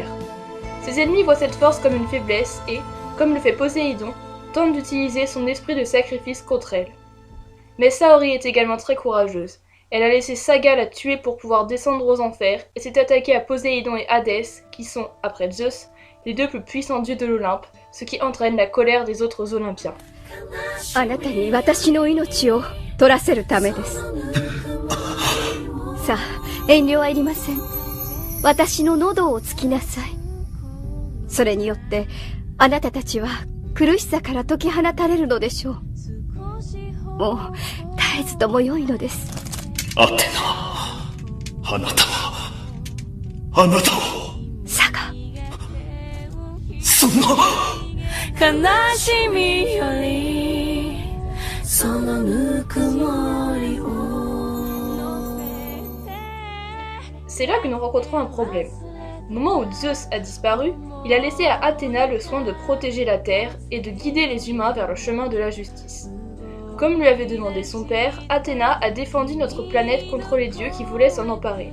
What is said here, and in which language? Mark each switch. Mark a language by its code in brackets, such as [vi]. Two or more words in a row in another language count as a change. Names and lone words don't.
[fr] Ses ennemis voient cette force comme une faiblesse et, comme le fait Poséidon, tentent d'utiliser son esprit de sacrifice contre elle. Mais Saori est également très courageuse. Elle a laissé Saga la tuer pour pouvoir descendre aux enfers et s'est attaquée à Poséidon et Hadès, qui sont, après Zeus, les deux plus puissants dieux de l'Olympe, ce qui entraîne la colère des autres Olympiens. [ja] あなたに私の命を取らせるためです。さあ、遠慮はいりません。私の喉を突きなさい。それによって、あなたたちは苦しさから解き放たれるのでしょう。もう、絶えずとも良いのです。アテナ、あなたは、あなたは、サガ。そんな。悲しみよりそのぬくもりを [fr] C'est là que nous rencontrons un problème. Au moment où Zeus a disparu, il a laissé à Athéna le soin de protéger la Terre et de guider les humains vers le chemin de la justice. Comme lui avait demandé son père, Athéna a défendu notre planète contre les dieux qui voulaient s'en emparer.